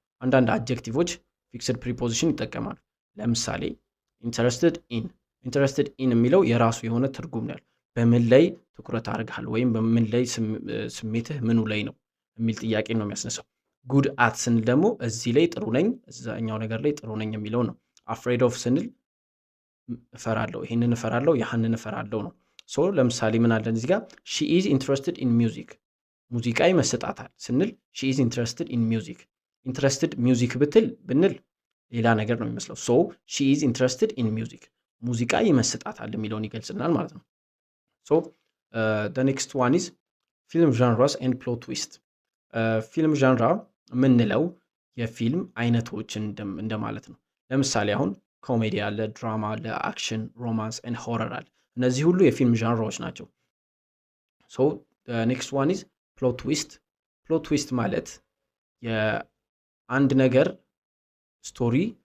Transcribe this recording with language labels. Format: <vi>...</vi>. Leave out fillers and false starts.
<am>አንዳንድ አድጀክቲቮች fixed preposition ይጠቀማሉ። ለምሳሌ interested in የሚለው የራሱ የሆነ ትርጉም ነው። በምን ላይ ትኩረት አድርገሃል ወይም በምን ላይ ስሜትህ ምኑ ላይ ነው የሚል ጥያቄ ነው የሚያስነሳው። good at ስንል ደግሞ እዚህ ላይ ጥሩ ነኝ፣ እዛኛው ነገር ላይ ጥሩ ነኝ የሚለው ነው። afraid of ስንል እፈራለሁ፣ ይሄንን እፈራለሁ፣ ያህንን እፈራለሁ ነው። ሶ ለምሳሌ ምን አለን እዚህ ጋር?</am> <en>she is interested in music.</en> <am>ሙዚቃ ይመስጣታል ስንል</am> <en>she is interested in music. interested music</en> <am>ብንል ሌላ ነገር ነው የሚመስለው። ሶ</am> <en>she is interested in music.</en> <am>ሙዚቃ ይመስጣታል የሚለውን ይገልጽናል ማለት ነው። ሶ</am> <en>the next one is film genres and plot twist.</en> <am>ፊልም ዣንራ ምንለው የፊልም አይነቶችን እንደማለት ነው። ለምሳሌ አሁን ኮሜዲ አለ፣ ድራማ አለ፣ አክሽን፣ ሮማንስ ኤንድ ሆረር አለ። እነዚህ ሁሉ የፊልም ዣንራዎች ናቸው።</am> <en>ሶ ኔክስት ዋን ኢዝ ፕሎት ትዊስት።</en> <am>ፕሎት ትዊስት ማለት የአንድ ነገር ስቶሪ</am>